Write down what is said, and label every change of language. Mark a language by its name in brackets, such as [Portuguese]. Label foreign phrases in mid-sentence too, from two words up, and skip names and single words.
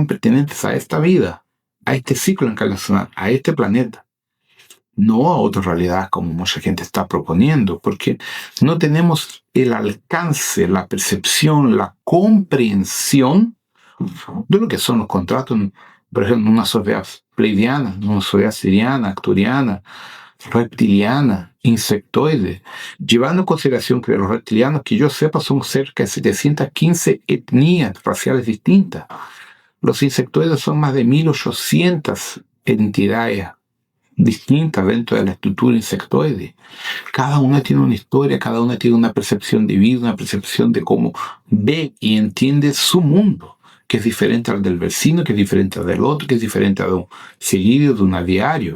[Spanish] pertinentes a esta vida, a este ciclo encarnacional, a este planeta, no a otra realidad como mucha gente está proponiendo, porque no tenemos el alcance, la percepción, la comprensión de lo que son los contratos, por ejemplo, una sociedad pleidiana, una sociedad siriana, acturiana, reptiliana, insectoide, llevando en consideración que los reptilianos, que yo sepa, son cerca de 715 etnias raciales distintas. Los insectoides son más de 1.800 entidades distintas dentro de la estructura insectoide. Cada una tiene una historia, cada una tiene una percepción de vida, una percepción de cómo ve y entiende su mundo, que es diferente al del vecino, que es diferente al del otro, que es diferente a de un seguido, de un aviario.